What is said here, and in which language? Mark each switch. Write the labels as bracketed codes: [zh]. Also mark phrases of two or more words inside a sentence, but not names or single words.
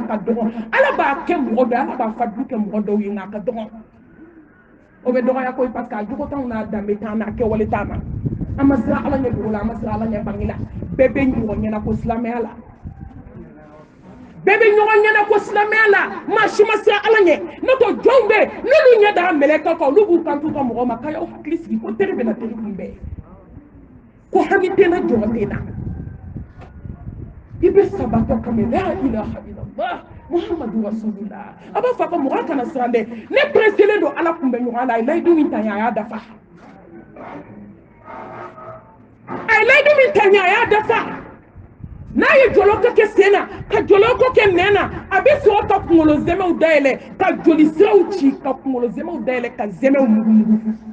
[bm] ka dɔgɔ ala b'a kɛ mɔgɔ dɔ ala b'a fadu kɛ mɔgɔ dɔw ye nka a ka dɔgɔ o bɛ dɔgɔya koyi [fr] parce que [bm] a jogo t'anw n'a danbe t'an n'a kɛwale t'an na an ma siran ala ɲɛ dugu la an ma siran ala ɲɛ bange la bɛɛ bɛ ɲɔgɔn ɲɛna ko silamɛya la bɛɛ bɛ ɲɔgɔn ɲɛna ko silamɛya la maa si ma siran ala ɲɛ n'o tɛ jɔnw bɛ n'olu ɲɛ daga mɛlɛkɛ kan olu b'u kanto ka mɔgɔ ma k'a y'aw hakili sigi ko teri bɛna teri kunbɛn ko hami tɛ na jɔn tɛ na i bɛ sabatɔ kama [ar] لا إله إلا الله محمد رسول الله [bm] a b'a fɔ ko mɔgɔ kana siran dɛ ne preselen don ala kunbɛn ɲɔgɔn la a ye layidu min ta ɲɛ a y'a dafa a ye layidu min ta ɲɛ a y'a dafa n'a ye jɔlɔkɔ kɛ sen na ka jɔlɔkɔ kɛ nɛn na a bɛ sɔrɔ ka kunkolo zɛmɛw dayɛlɛ ka joli siraw ci ka kunkolo zɛmɛw dayɛlɛ ka zɛmɛw mugumugu